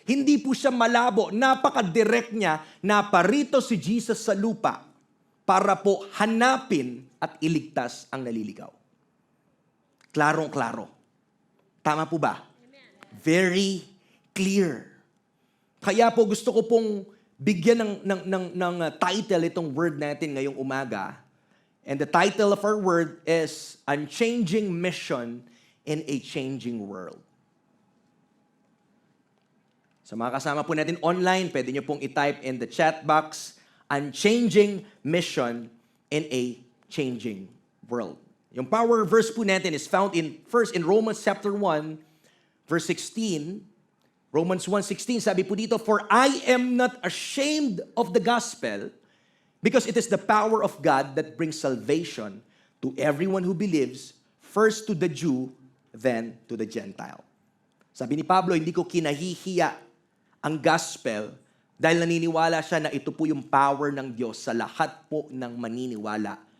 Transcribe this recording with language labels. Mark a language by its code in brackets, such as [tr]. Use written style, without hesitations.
[tl] Hindi po siya malabo, napaka-direct niya na parito si Jesus sa lupa para po hanapin at iligtas ang naliligaw. Klarong-klaro. Tama po ba? Amen. Very clear. Kaya po gusto ko pong bigyan ng title itong word natin ngayong umaga. [en] And the title of our word is Unchanging Mission in a Changing World. [tl] Sa mga kasama po natin online, pwede nyo pong i-type in the chat box, Unchanging Mission in a Changing World. [en] Yung power verse po natin is found first in Romans chapter 1, verse 16. Romans 1:16, sabi po dito, For I am not ashamed of the gospel, because it is the power of God that brings salvation to everyone who believes, first to the Jew, then to the Gentile. Sabi ni Pablo, hindi ko kinahihiya [tl] ang gospel dahil naniniwala siya na ito po yung power ng Diyos sa lahat po ng maniniwala.